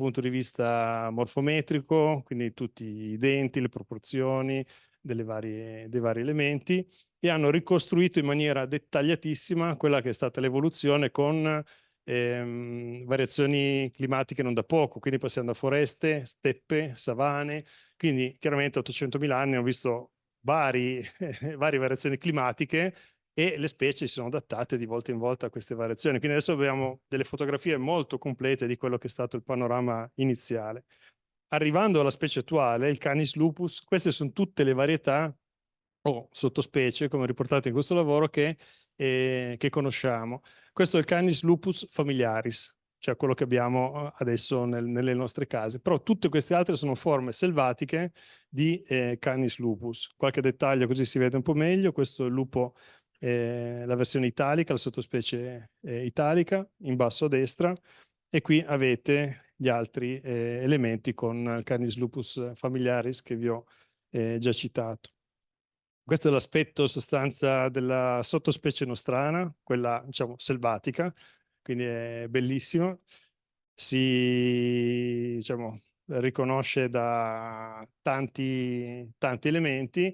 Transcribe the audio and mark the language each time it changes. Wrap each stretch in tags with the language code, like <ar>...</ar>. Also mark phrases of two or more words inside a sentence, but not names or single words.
<it>punto di vista morfometrico, quindi tutti i denti, le proporzioni dei vari elementi, e hanno ricostruito in maniera dettagliatissima quella che è stata l'evoluzione con variazioni climatiche non da poco, quindi passiamo da foreste, steppe, savane, quindi chiaramente 800.000 anni hanno visto varie variazioni climatiche, e le specie si sono adattate di volta in volta a queste variazioni. Quindi adesso abbiamo delle fotografie molto complete di quello che è stato il panorama iniziale. Arrivando alla specie attuale, il Canis lupus, queste sono tutte le varietà o sottospecie, come riportate in questo lavoro, che conosciamo. Questo è il Canis lupus familiaris, cioè quello che abbiamo adesso nelle nostre case, però tutte queste altre sono forme selvatiche di Canis lupus. Qualche dettaglio così si vede un po' meglio: questo è il lupo, la versione italica, la sottospecie italica, in basso a destra, e qui avete gli altri elementi con il Canis lupus familiaris che vi ho già citato. Questo è l'aspetto sostanza della sottospecie nostrana, quella diciamo selvatica, quindi è bellissimo. Si diciamo, riconosce da tanti elementi.</it>